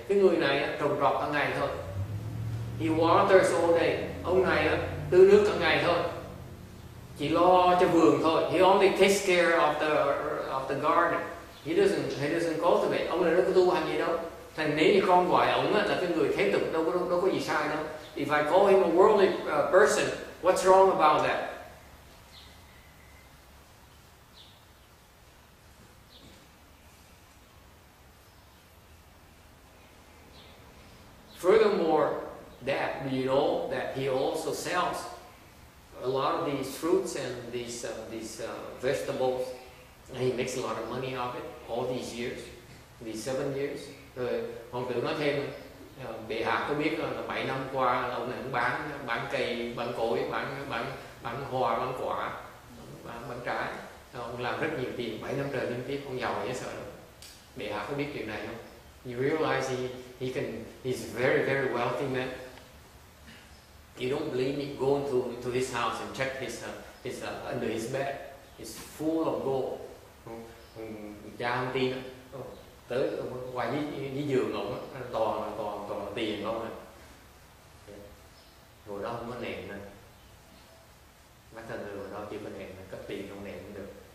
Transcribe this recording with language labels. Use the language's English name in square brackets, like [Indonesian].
[Vietnamese] Cái người này á, trồng trọt cả ngày thôi. [English] He waters all day. [Vietnamese] Ông này á, tưới nước cả ngày thôi. Chỉ lo cho vườn thôi. [English] He only takes care of the garden. He doesn't cultivate. [Vietnamese] Ông này đâu có tu hành gì đâu. Thành nếu như con gọi ông á, là cái người thế tục, đâu có gì sai đâu. [English] If I call him a worldly person, what's wrong about that? Furthermore, do you know that he also sells a lot of these fruits and these vegetables, and he makes a lot of money of it all these years, these 7 years. [Vietnamese] Rồi hoàng tử nói thêm, bệ hạ có biết là 7 năm qua là ông này cũng bán cây, bán cối, bán hoa, bán quả, bán trái. Ông làm rất nhiều tiền, 7 năm trời liên tiếp, ông giàu dễ sợ lắm. Bệ hạ có biết chuyện này không? [English] You realize he's a very, very wealthy man. You don't believe me? Go into his house and check his under his bed. It's full of gold. [Vietnamese] Cha không tin đó. Tới qua dưới giường ông á, toàn là tiền không à. Ngồi đó không có nệm nè. Mấy thân người ngồi đó chưa có nệm, cất tiền trong nệm cũng được.